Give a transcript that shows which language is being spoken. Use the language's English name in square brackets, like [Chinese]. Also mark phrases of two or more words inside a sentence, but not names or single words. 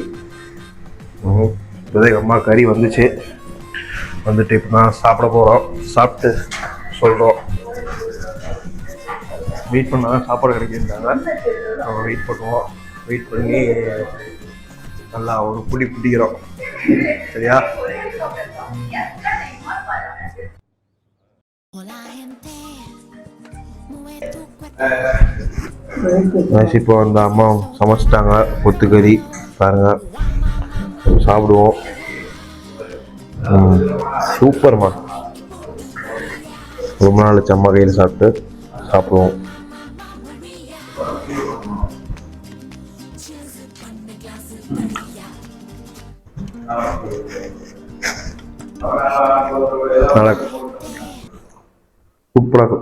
[Tamil] இப்போதான் எங்கள் அம்மா கறி வந்துட்டு இப்போ தான் சாப்பிட போகிறோம். சாப்பிட்டு சொல்கிறோம். வெயிட் பண்ணால் தான் சாப்பாடு கிடைக்கின்றாங்க. நம்ம வெயிட் பண்ணுவோம். வெயிட் பண்ணி நல்லா ஒரு பிடிக்கிறோம். சரியா? [Spanish] Hola gente. Mueve tu cuerpo. [Tamil] இப்போ அந்த அம்மா சமைச்சிட்டாங்க கொத்துக்கறி. பாருங்கள், சாப்பிடுவோம். சூப்பர்மா. ரொம்ப நாள் அம்மா கையில் சாப்பிடுவோம். நல்லா சூப்பராக இருக்கும்.